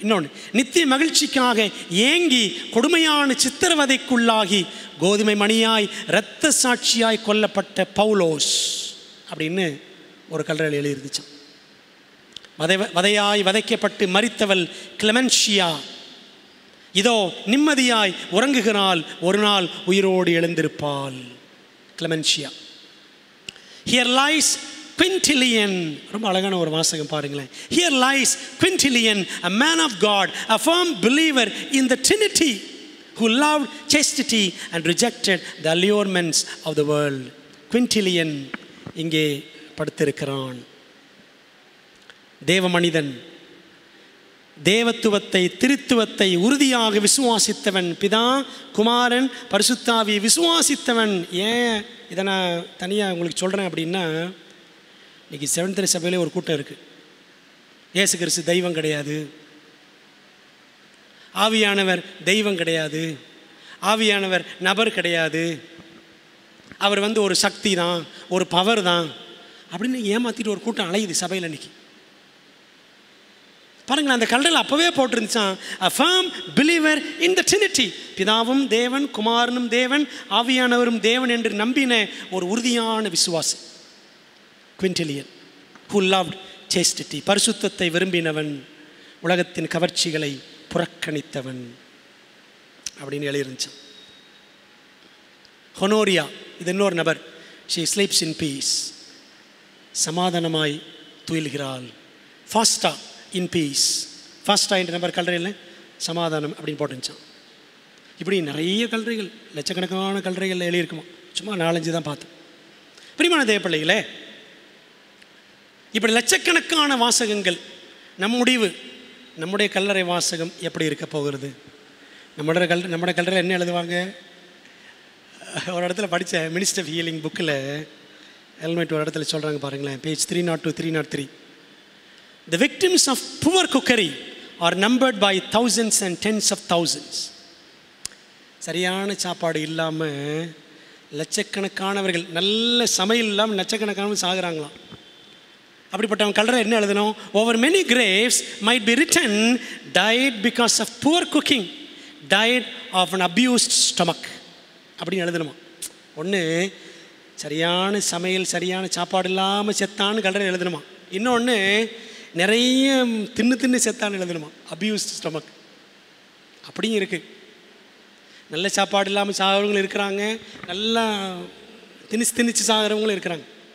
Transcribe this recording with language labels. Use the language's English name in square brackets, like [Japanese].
[Tamil] இன்னொன்று, நித்திய மகிழ்ச்சிக்காக ஏங்கி கொடுமையான சித்திரவதைக்குள்ளாகி கோதுமை மணியாய் இரத்த சாட்சியாய் கொல்லப்பட்ட பவுலோஸ் அப்படின்னு ஒரு கல்லறையில் எழுதியிருந்துச்சான். வதையாய் வதைக்கப்பட்டு மரித்தவள் கிளமென்ஷியா இதோ நிம்மதியாய் உறங்குகிறாள், ஒரு நாள் உயிரோடு எழுந்திருப்பாள். கிளமென்ஷியா. [English] Here lies Quintilian. [Tamil] ரொம்ப அழகான ஒரு வாசகம் பாருங்களேன். [English] Here lies Quintilian, a man of God, a firm believer in the Trinity, who loved chastity and rejected the allurements of the world. [Tamil] Quintilian இங்கே படுத்திருக்கிறான். தேவ மனிதன், தேவத்துவத்தை திருத்துவத்தை உறுதியாக விசுவாசித்தவன், பிதா குமாரன் பரிசுத்தாவியை விசுவாசித்தவன். ஏன் இதை நான் தனியாக உங்களுக்கு சொல்கிறேன் அப்படின்னா, இன்றைக்கி செவன்த் சபையிலே ஒரு கூட்டம் இருக்குது. இயேசு கிறிஸ்து தெய்வம் கிடையாது, ஆவியானவர் தெய்வம் கிடையாது, ஆவியானவர் நபர் கிடையாது, அவர் ஒரு சக்தி தான், ஒரு பவர் தான் அப்படின்னு ஏமாற்றிட்டு ஒரு கூட்டம் அலையுது சபையில் இன்றைக்கி. பாருங்களேன், அந்த கல்லறையில் அப்போவே போட்டிருந்துச்சான், [English] a firm believer in the Trinity, [Tamil] பிதாவும் தேவன், குமாரனும் தேவன், ஆவியானவரும் தேவன் என்று நம்பின ஒரு உறுதியான விசுவாசி. Quintilian, [English] who loved chastity, [Tamil] பரிசுத்தத்தை விரும்பினவன், உலகத்தின் கவர்ச்சிகளை புறக்கணித்தவன் அப்படின்னு எழுதிருந்துச்சான். ஹொனோரியா, இது இன்னொரு நபர். [English] she sleeps in peace, [Tamil] சமாதானமாய் துயில்கிறாள். [English] Fausta in peace, [Tamil] ஃபாஸ்டா என்ற நபர் கல்லறையில் சமாதானம் அப்படின்னு போட்டுருந்துச்சான். இப்படி நிறைய கல்லறைகள், லட்சக்கணக்கான கல்லறைகள் எழுதியிருக்குமா, சும்மா 4-5 தான் பார்த்தேன். பிரியமான தேவப்பிள்ளைகளே, இப்படி லட்சக்கணக்கான வாசகங்கள். நம் முடிவு, நம்முடைய கல்லறை வாசகம் எப்படி இருக்க போகிறது? நம்மளோட கல்லறையில் என்ன எழுதுவாங்க? ஒரு இடத்துல படித்த மினிஸ்டர் ஆஃப் ஹீலிங் புக்கில் ஹெல்மெட் ஒரு இடத்துல சொல்கிறாங்க பாருங்களேன், page 302 303. [English] The victims of poor cookery are numbered by thousands and tens of thousands. [Tamil] சரியான சாப்பாடு இல்லாமல் லட்சக்கணக்கானவர்கள், நல்ல சமையல் இல்லாமல் லட்சக்கணக்கானவர்கள் சாகுறாங்களாம். அப்படிப்பட்டவன் கல்லறை என்ன எழுதணும்? [English] Over many graves might be written, died because of poor cooking, died of an abused stomach [Tamil] அப்படின்னு எழுதணுமா. ஒன்று சரியான சமையல், சரியான சாப்பாடு இல்லாமல் செத்தான்னு கல்லறை எழுதணுமா. இன்னொன்று நிறைய தின்னு செத்தான்னு எழுதணுமா, [English] abused stomach [Tamil] அப்படியும் இருக்குது. நல்ல சாப்பாடு இல்லாமல் சாகிறவங்களும் இருக்கிறாங்க, நல்லா திணிச்சு சாகிறவங்களும் இருக்கிறாங்க.